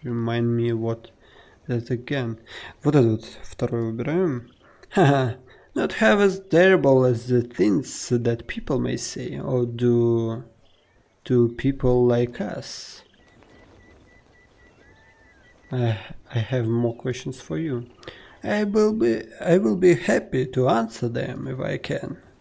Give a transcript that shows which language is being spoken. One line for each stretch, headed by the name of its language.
English: Remind me what that again.
Russian: Вот этот второй выбираем.
English: Haha, not half as terrible as the things that people may say or do to people like us. I have more questions for you. I will be happy to answer them if I can.